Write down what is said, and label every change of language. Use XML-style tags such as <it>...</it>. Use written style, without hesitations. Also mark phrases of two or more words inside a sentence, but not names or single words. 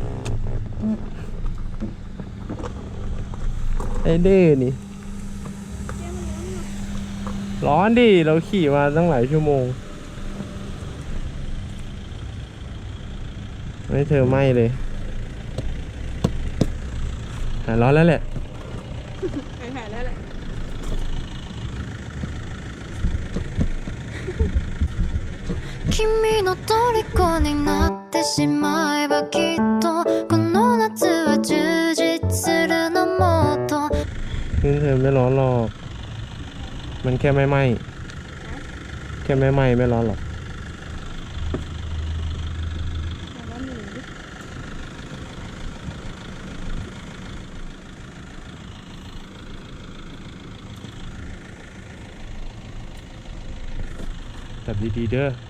<th>ไอ้ดื้อนี่ร้อนดิเราขี่มาตั้งหลายชั่วโมงไม่เธอไหม้เลยร้อนแล้วแหละ หายแล้วแหละ</th> <ja>君の虜になってしまえばきっとこの夏は充実するのもっと</ja> <th>นี่เธอไม่ร้อนหรอกมันแค่ไม่ไหม้แค่ไม่ไหม้ไม่ร้อนหรอกจับดีๆเด้อ</th>